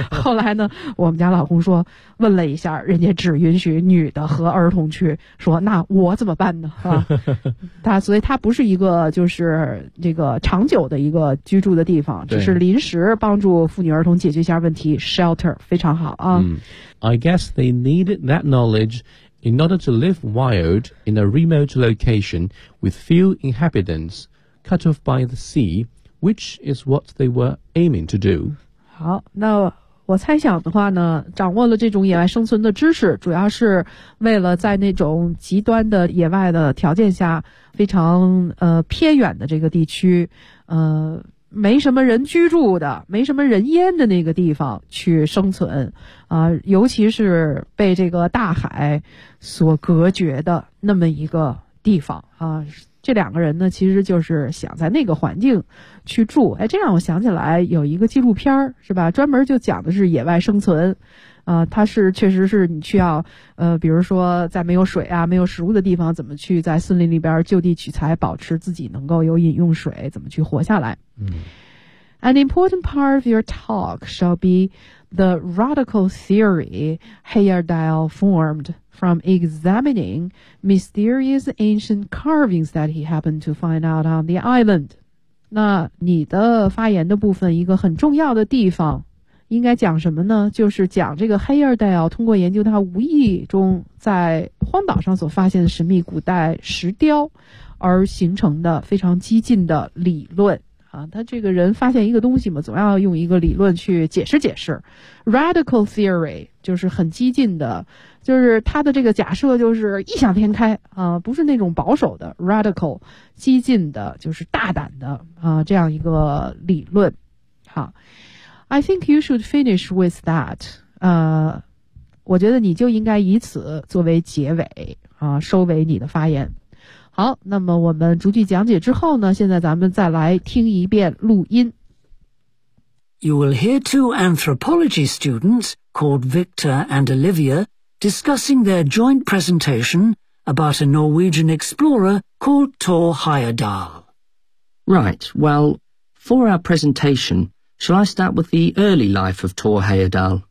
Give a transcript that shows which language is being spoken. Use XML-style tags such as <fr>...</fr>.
<zh>后来呢我们家老公说问了一下，人家只允许女的和儿童去，说那我怎么办呢、他所以他不是一个就是这个长久的一个居住的地方，只是临时帮助妇女儿童解决一下问题， shelter 非常好啊。</zh> <en>I guess they needed that knowledeIn order to live wild in a remote location with few inhabitants, cut off by the sea, which is what they were aiming to do.</en> <zh>好，那我猜想的话呢，掌握了这种野外生存的知识，主要是为了在那种极端的野外的条件下，非常偏远的这个地区，没什么人居住的，没什么人烟的那个地方去生存啊，尤其是被这个大海所隔绝的那么一个地方啊。这两个人呢其实就是想在那个环境去住。哎，这让我想起来有一个纪录片是吧，专门就讲的是野外生存啊，它是确实是你需要比如说在没有水啊没有食物的地方，怎么去在森林里边就地取材，保持自己能够有饮用水，怎么去活下来。</zh> <en>An important part of your talk shall be the radical theory Heyerdahl formed from examining mysterious ancient carvings that he happened to find out on the island.</en> <zh>那你的发言的部分一个很重要的地方应该讲什么呢？就是讲这个 Heyerdahl 通过研究他无意中在荒岛上所发现的神秘古代石雕而形成的非常激进的理论。他这个人发现一个东西嘛，总要用一个理论去解释解释。 Radical theory 就是很激进的，就是他的这个假设就是异想天开啊，不是那种保守的。 Radical 激进的就是大胆的啊，这样一个理论。好，</zh> <en>I think you should finish with that，</en> <zh>我觉得你就应该以此作为结尾啊，收尾你的发言。好，那么我们逐句讲解之后呢，现在咱们再来听一遍录音。</zh> <en>You will hear two anthropology students called Victor and Olivia discussing their joint presentation about a Norwegian explorer called Thor Heyerdahl. Right, well, for our presentation, shall I start with the early life of Thor Heyerdahl?</en>